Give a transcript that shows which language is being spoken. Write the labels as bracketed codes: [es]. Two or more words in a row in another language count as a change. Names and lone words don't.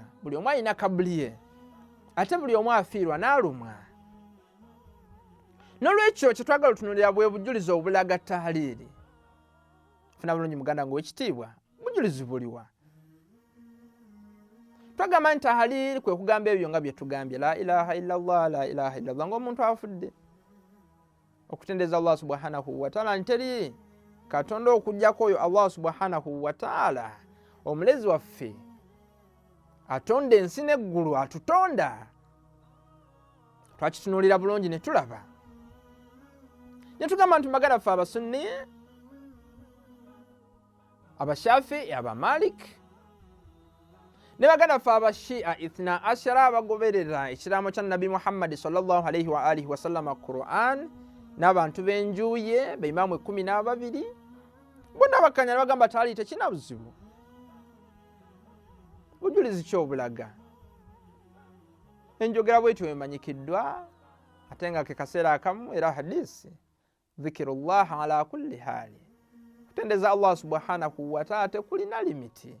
[lg] Buli omu alina kabuliye ate buli omu afiirwa n'alumwa. N'olwekyo kye twagala otunuulira bwe bujulizi obulaga tahalili. Funa bulungi muganda ng'owekitiibwa bujulizi buliwa. Twagamba nti tahalili kwe kugamba ebyo nga bye tugambye [ar] لا إله إلا الله, لا إله إلا الله [lg] ng'omuntu afudde okutendeza [ar] الله سبحانه وتعالى [lg] nteri Katonda okujjako oyo [ar] الله سبحانه وتعالى [lg] omulezi waffe atonda ensi n'eggulu, atutonda. Twakitunuulira bulungi ne tulaba ne tugamba nti baganda ffe abasunni, abashafi, abamalik ne baganda ffe abashia [ar] اثنا عشر [lg] abagoberera ekiraamo kya Nabi Muhammad [ar] صلى الله عليه وآله وسلم [lg] Qur'an n'abantu b'enjuye b'imaamu 12 bonna bakkanya ne bagamba taali tekina buzibu. Bujulizi ki obulaga? Enjogera bwetyo emanyikiddwa ate nga ke kaseera akamu era hadisi [ar] ذكر الله على كل حال, [lg] kutendeza [ar] الله سبحانه وتعالى [lg] tekulina limiti.